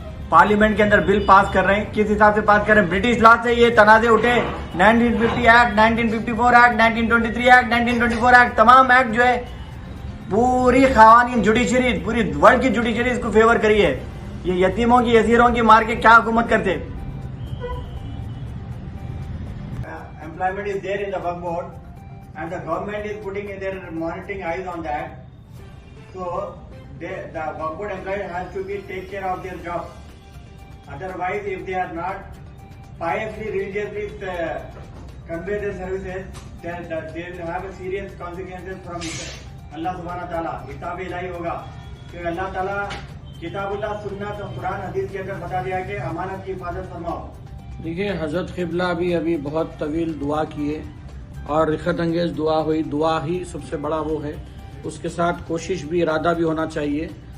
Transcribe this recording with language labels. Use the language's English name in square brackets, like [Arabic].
[Hindi] Parliament के अंदर bill pass कर रहे हैं, किस हिसाब से पास कर रहे हैं? ब्रिटिश लॉ से ये तनाज़े उठे। 1950 एक्ट, 1954 एक्ट, 1923 एक्ट, 1924 एक्ट, तमाम एक्ट जो है पूरी ख़वानीन जुडिशरी, पूरी वर्ल्ड की जुडिशरी इसको फेवर करी है। ये यतीमों की, यसीरों की मार के क्या हुकूमत करते? [English] Employment is there in the work board and the government is putting in their monitoring eyes on that. So the work board employee has to be take care of their job. Otherwise, if they are not piously, religiously convey their services, then they will have a serious consequences from Allah Subhanahu wa Taala. [Hindi] हिसाब इलाही होगा कि अल्लाह ताला किताबुल्लाह, सुन्नत और कुरान हदीस के अंदर बता दिया कि अमानत की हिफाजत फरमाओ। देखिए, हज़रत क़िबला अभी बहुत तवील दुआ किए और रिखत अंगेज़ दुआ हुई। दुआ ही सबसे बड़ा वो है, उसके साथ कोशिश भी, इरादा भी होना चाहिए।